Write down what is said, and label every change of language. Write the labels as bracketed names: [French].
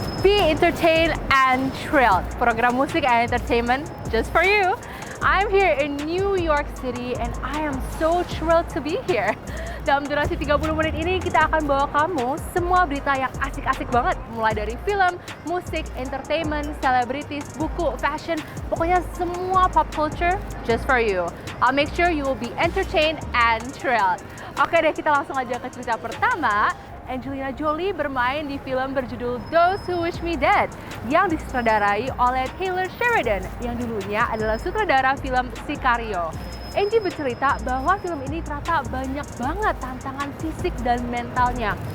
[English] Be entertained and thrilled. Program musik and entertainment just for you. I'm here in New York City and I am so thrilled to be here. [Indonesian] Dalam durasi 30 menit ini kita akan bawa kamu semua berita yang asik-asik banget. Mulai dari film, musik, entertainment, celebrities, buku, fashion, pokoknya semua pop culture [English] just for you. I'll make sure you will be entertained and thrilled. [Indonesian] Oke deh, kita langsung aja ke cerita pertama. Angelina Jolie bermain di film berjudul Those Who Wish Me Dead yang disutradarai oleh Taylor Sheridan yang dulunya adalah sutradara film Sicario. Angie bercerita bahwa film ini ternyata banyak banget tantangan fisik dan mentalnya.